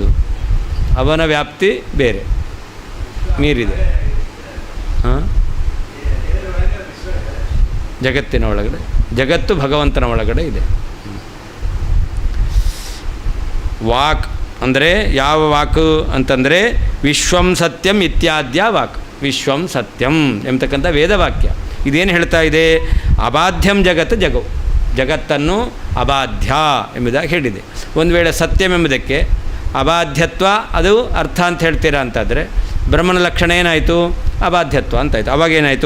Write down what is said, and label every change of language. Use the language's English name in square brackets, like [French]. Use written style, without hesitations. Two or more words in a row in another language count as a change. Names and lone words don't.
[Kannada] ಅವನ ವ್ಯಾಪ್ತಿ ಬೇರೆ ಮೀರಿದೆ. ಹಾಂ, ಜಗತ್ತಿನ ಒಳಗಡೆ, ಜಗತ್ತು ಭಗವಂತನ ಒಳಗಡೆ ಇದೆ. ವಾಕ್ ಅಂದರೆ ಯಾವ ವಾಕು ಅಂತಂದರೆ [Sanskrit] विश्वं सत्यं इत्याद्य वाक्. विश्वं सत्यं [Kannada] ಎಂಬತಕ್ಕಂಥ ವೇದವಾಕ್ಯ ಇದೇನು ಹೇಳ್ತಾ ಇದೆ? ಅಬಾಧ್ಯಂ ಜಗತ್ತು ಜಗವು, ಜಗತ್ತನ್ನು ಅಬಾಧ್ಯ ಎಂಬುದಾಗಿ ಹೇಳಿದೆ. ಒಂದು ವೇಳೆ ಸತ್ಯಂ ಎಂಬುದಕ್ಕೆ ಅಬಾಧ್ಯತ್ವ ಅದು ಅರ್ಥ ಅಂತ ಹೇಳ್ತೀರಾ ಅಂತಾದರೆ ಬ್ರಹ್ಮನ ಲಕ್ಷಣ ಏನಾಯಿತು? ಅಬಾಧ್ಯತ್ವ ಅಂತಾಯಿತು. ಅವಾಗೇನಾಯಿತು?